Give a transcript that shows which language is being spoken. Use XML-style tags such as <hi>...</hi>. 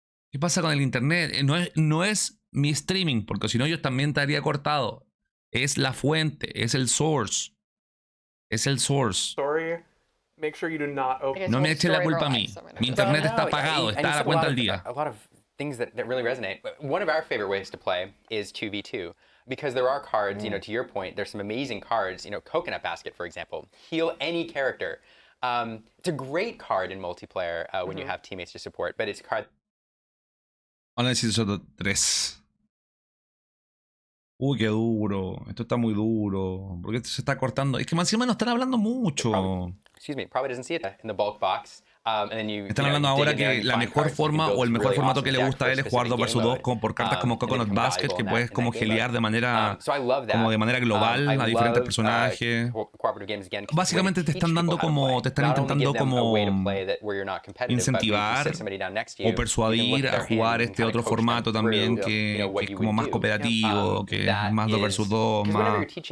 <es>¿Qué pasa con el internet? No es mi streaming, porque si no yo también estaría cortado. Es la fuente, es el source. Es el source. No me eche la culpa a mí. Mi internet está apagado, está a la cuenta del día.</es> <en>A lot of things that really resonate. One of our favorite ways to play is 2v2. Because there are cards, to your point, there's some amazing cards, Coconut Basket, for example. Heal any character. It's a great card in multiplayer when you have teammates to support, but it's a card...</en> <es>Ahora necesito 3. Uy, qué duro. Esto está muy duro. ¿Por qué esto se está cortando? Es que más encima no están hablando mucho.</es> <en>Probably doesn't see it in the bulk box.</en> <es>Están hablando ahora que la mejor forma o el mejor formato que le gusta a él es jugar 2 vs 2 por cartas como Coconut Basket, que puedes como gelear de manera global a diferentes personajes. Básicamente te están dando como, te están intentando como incentivar o persuadir a jugar este otro formato también que es como más cooperativo, que es más 2 vs 2, más...</es>